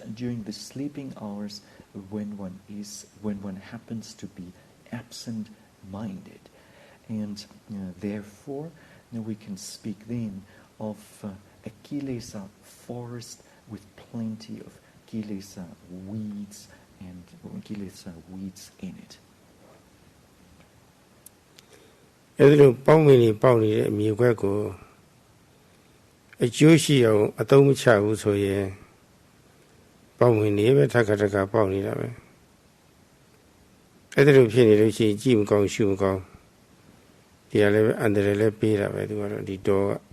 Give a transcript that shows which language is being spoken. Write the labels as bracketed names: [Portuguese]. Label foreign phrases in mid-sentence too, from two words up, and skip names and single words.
[English] during the sleeping hours when one happens to be absent-minded, and therefore we can speak then of a kilesa forest with plenty of kilesa weeds and kilesa weeds in it. [Burmese] အဲ့လိုပေါင်းမိနေပေါက်နေတဲ့အမြေခွက်ကိုအကျိုးရှိအောင်အသုံးမချဘူးဆိုရင်ပေါင်းမိနေပဲထပ်ခါတခါပေါက်နေတာပဲ အဲ့ဒါလိုဖြစ်နေလို့ရှိရင်ကြည့်မကောင်းရှုမကောင်းဒီကလည်းအန္တရာယ်လည်းပေးတာပဲသူကတော့ဒီတော်က